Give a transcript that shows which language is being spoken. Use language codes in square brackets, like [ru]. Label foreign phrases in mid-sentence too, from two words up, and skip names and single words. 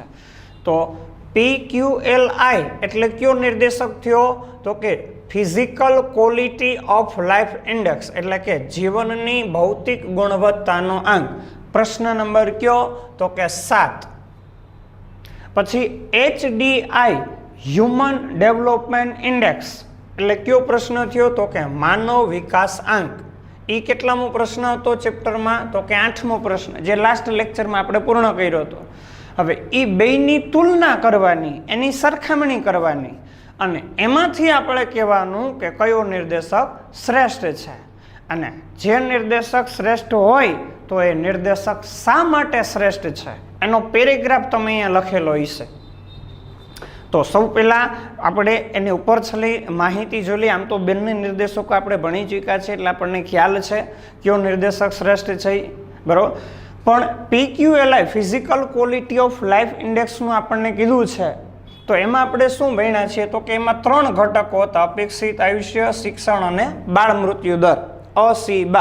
[gu] તો PQLI એટલે કયો નિર્દેશક થયો તો કે [en] Physical Quality of Life Index [gu] એટલે કે જીવનની ભૌતિક ગુણવત્તાનો આંક। પ્રશ્ન નંબર કયો તો કે 7। पछी HDI, [en] Human Development Index [gu] એટલે કયો પ્રશ્ન થયો તો કે માનવ વિકાસ આંક। ઈ કેટલામો પ્રશ્ન હતો ચેપ્ટરમાં તો કે 8મો પ્રશ્ન, જે [en] last lectureમાં [gu] આપણે પૂર્ણ કર્યો હતો। હવે ઈ બેયની તુલના કરવાની, એની સરખામણી કરવાની અને એમાંથી આપણે કહેવાનું કે કયો નિર્દેશક શ્રેષ્ઠ છે અને જે નિર્દેશક શ્રેષ્ઠ હોય તો એ નિર્દેશક શા માટે શ્રેષ્ઠ છે એનો પેરેગ્રાફ તમે અહીંયા લખેલો હશે। તો સૌ પહલા આપણે એની ઉપર છલી માહિતી જોઈ। આમ તો બંને નિર્દેશકો આપણે ભણી ચૂક્યા છે એટલે આપણને ખ્યાલ છે કયો નિર્દેશક શ્રેષ્ઠ છે, બરોબર। પણ PQLI, [en] Physical Quality of Life Indexનું [gu] આપણને કીધું છે તો એમાં આપણે શું ભણ્યા છીએ તો કે એમાં 3 ઘટકો હતા, અપેક્ષિત આયુષ્ય, શિક્ષણ અને બાળ મૃત્યુ દર, અ-સી-બા।